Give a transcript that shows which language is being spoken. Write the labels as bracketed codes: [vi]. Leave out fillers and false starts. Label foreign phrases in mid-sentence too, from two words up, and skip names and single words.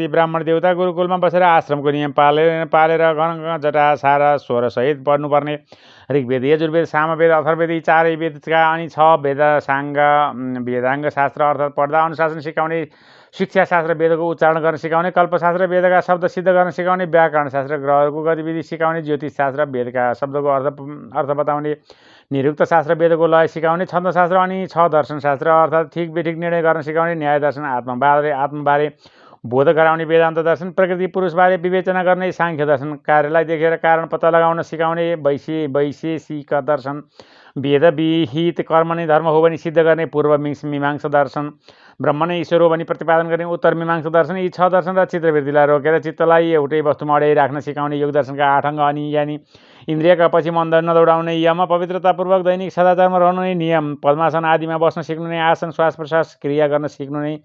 [ne] ती ब्राह्मण देवता गुरुकुलमा बसेर आश्रमको नियम पालेर घन जटा सारा स्वरसहित पढ्नुपर्ने ऋग्वेद, यजुर्वेद, सामवेद, अथर्वेद यी 4 वेदका अनि 6 वेदाङ्ग शास्त्र अर्थात् पढ्दा अनुशासन सिकाउने, शिक्षा शास्त्र वेदको उच्चारण गर्न सिकाउने, कल्पशास्त्र वेदका शब्द सिद्ध गर्न सिकाउने, व्याकरण शास्त्र ग्रहहरूको गतिविधि सिकाउने, ज्योतिष शास्त्र वेदका शब्दको अर्थ बताउने, निरुक्त शास्त्र वेदको लय सिकाउने, छन्दशास्त्र अनि 6 दर्शन शास्त्र अर्थात् ठिक बेठिक निर्णय गर्न सिकाउने, न्याय दर्शन, आत्मबारे बोध गराउने वेदान्त दर्शन, प्रकृति पुरुषबारे विवेचना गर्ने साङ्ख्य दर्शन, कार्यलाई देखेर कारण पत्ता लगाउन सिकाउने वैशेषिक दर्शन, वेद विहित कर्म नै धर्म हो भनी सिद्ध गर्ने पूर्व मीमांसा दर्शन, ब्रह्म नै ईश्वर हो भनी प्रतिपादन गर्ने उत्तर मीमांसा दर्शन, यी 6 दर्शन र चित्तवृत्तिलाई रोकेर चित्तलाई एउटै वस्तुमा अड्याइ राख्न सिकाउने योग दर्शनका 8 अङ्ग अनि यानि इन्द्रियका पछि मन नदौडाउने यम, पवित्रतापूर्वक दैनिक सदाचारमा रहनु नै नियम, पद्मासन आदिमा बस्न सिक्नु नै आसन, श्वास प्रश्वास क्रिया गर्न सिक्नु नै